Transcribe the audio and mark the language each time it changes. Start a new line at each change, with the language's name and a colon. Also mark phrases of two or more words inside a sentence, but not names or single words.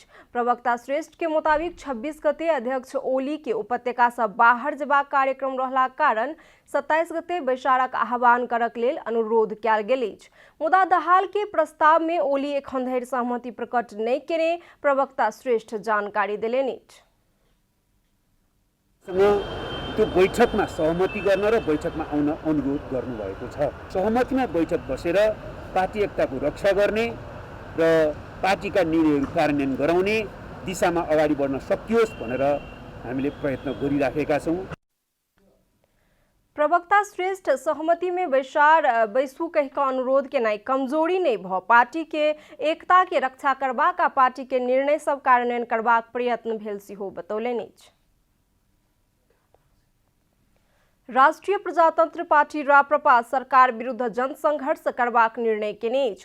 Maithili: प्रवक्ता श्रेष्ठ के मुताबिक 26 गते अध्यक्ष ओली के उपत्यका से बाहर जेबाक कार्यक्रम रहलाक कारण 27 गते बैसारक आह्वान करक लेल अनुरोध कयल गेल अछि। मुदा दाहाल के प्रस्ताव में ओली एखन धरि सहमति प्रकट नहीं केने प्रवक्ता श्रेष्ठ जानकारी देलनि अछि।
Nepali: त्यो बैठकमा सहमति गर्न र बैठकमा आउन अनुरोध गर्नुभएको छ। सहमतिमा बैठक बसेर पार्टी एकताको रक्षा गर्ने र पार्टीका निर्णयहरू कार्यान्वयन गराउने दिशामा अगाडि बढ्न सकियोस् भनेर हामीले प्रयत्न गरिराखेका छौं।
Maithili: प्रवक्ता श्रेष्ठ सहमति में बैसू कह का अनुरोध के नहीं कमजोरी नहीं भ पार्टी के एकता के रक्षा करबाक आ पार्टी के निर्णय सब कार्यान्वयन करबाक प्रयत्न भेल सेहो बतौलनि अछि। राष्ट्रीय प्रजातंत्र पार्टी राप्रपा सरकार विरुद्ध जनसंघर्ष करबाक निर्णय केने अछि।